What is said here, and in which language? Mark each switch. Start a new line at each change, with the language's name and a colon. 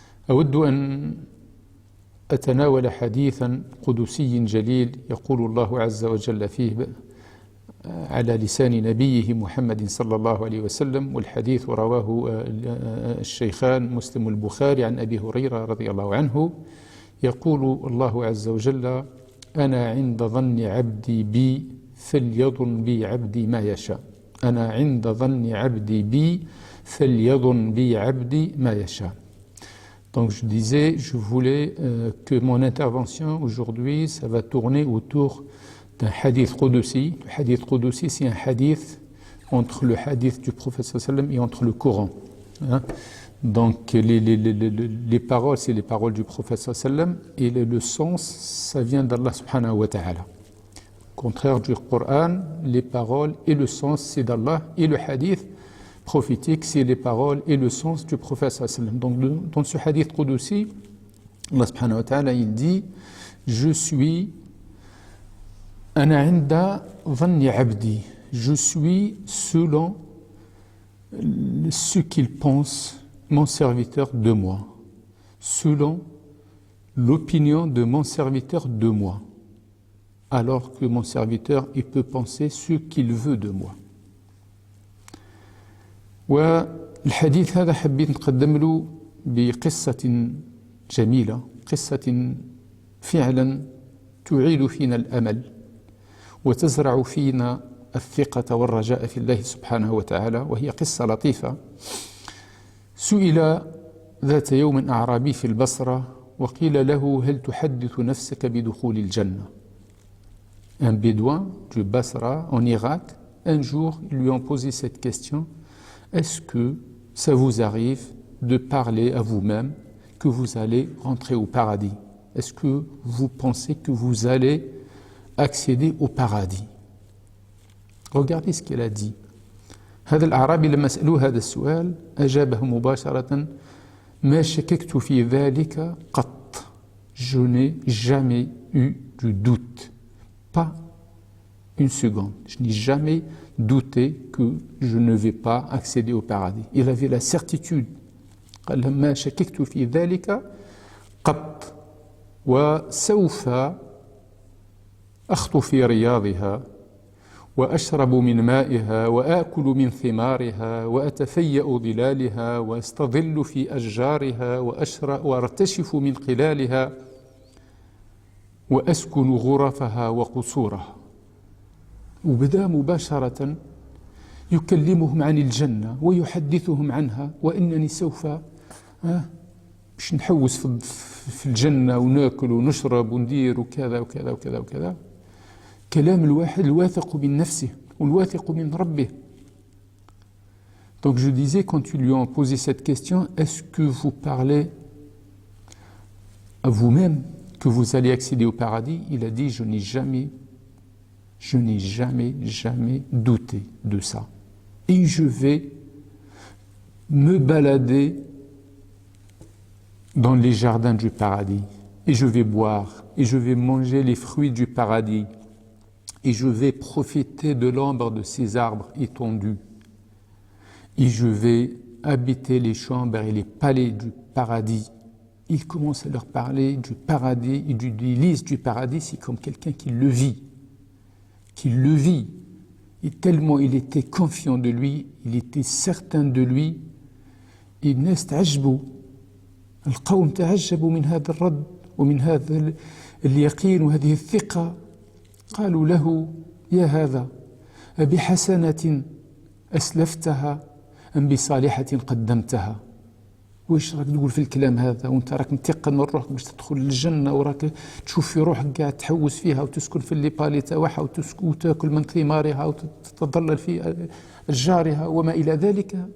Arabic: أود أن أتناول حديثا قدسي جليل يقول الله عز وجل فيه على لسان نبيه محمد صلى الله عليه وسلم، والحديث رواه الشيخان مسلم والبخاري عن أبي هريرة رضي الله عنه. يقول الله عز وجل: أنا عند ظن عبدي بي فليظن بي عبدي ما يشاء. أنا عند ظن عبدي بي فليظن بي عبدي ما يشاء.
French: Donc je disais, je voulais que mon intervention aujourd'hui, ça va tourner autour d'un hadith Qudsi. Le hadith Qudsi, c'est un hadith entre le hadith du prophète sallam et entre le Coran. Hein? Donc les paroles, c'est les paroles du prophète sallam, et le sens, ça vient d'Allah subhanahu wa ta'ala. Contraire du Coran, les paroles et le sens, c'est d'Allah, et le hadith prophétique, c'est les paroles et le sens du prophète sallam. Donc dans ce hadith Qudsi, Allah subhanahu wa ta'ala, il dit: je suis
Arabic: Ana inda dhanni abdi,
French: je suis selon ce qu'il pense mon serviteur de moi, selon l'opinion de mon serviteur de moi, alors que mon serviteur, il peut penser ce qu'il veut de moi.
Arabic: والحديث هذا حبيت نقدم له بقصة جميلة، قصة فعلا تعيد فينا الأمل وتزرع فينا الثقة والرجاء في الله سبحانه وتعالى، وهي قصة لطيفة. سئل ذات يوم أعرابي في البصرة وقيل له: هل تحدث نفسك بدخول الجنة؟
French: Un bédouin du Basra en Irak, un jour, ils lui ont posé cette question: est-ce que ça vous arrive de parler à vous-même que vous allez rentrer au paradis? Est-ce que vous pensez que vous allez accéder au paradis? Regardez ce qu'elle a dit.
Arabic: هذا الأعرابي لما سألوه هذا السؤال أجابه مباشرة: ما شككت في ذلك قط.
French: Je n'ai jamais eu de doute, pas une seconde. Je n'ai jamais douté que je ne vais pas accéder au paradis. Il avait la certitude.
Arabic: قال لهم: ما شككت في ذلك قط وسوف أخطو في رياضها وأشرب من مائها وآكل من ثمارها وأتفيأ ظلالها وأستظل في أشجارها وأرتشف من قلالها وأسكن غرفها وقصورها. وبدأ مباشرة يكلمهم عن الجنة ويحدثهم عنها، وإنني سوف باش نحوس في الجنة وناكل ونشرب وندير وكذا وكذا وكذا وكذا. كلام الواحد الواثق من نفسه والواثق من ربه.
French: Donc je disais, quand ils lui ont posé cette question, est-ce que vous parlez à vous-même que vous allez accéder au paradis? Il a dit: je n'ai jamais douté de ça. Et je vais me balader dans les jardins du paradis, et je vais boire, et je vais manger les fruits du paradis, et je vais profiter de l'ombre de ces arbres étendus, et je vais habiter les chambres et les palais du paradis. Il commence à leur parler du paradis et du délice du paradis, c'est comme quelqu'un qui le vit, et tellement il était confiant de lui, il était certain de lui.
Arabic: الناس تعجبوا القوم تعجبوا من هذا الرد ومن هذا اليقين وهذه الثقة. قالوا له يا هذا أبحسنة أسلفتها أم بصالحة قدمتها؟ واش راك تقول في الكلام هذا وانت راك متيقن من روحك باش تدخل للجنة وراك تشوف في روحك قاعد تحوس فيها وتسكن في الليبالي تاعها وتاكل من ثمارها وتتظلل في أشجارها وما إلى ذلك.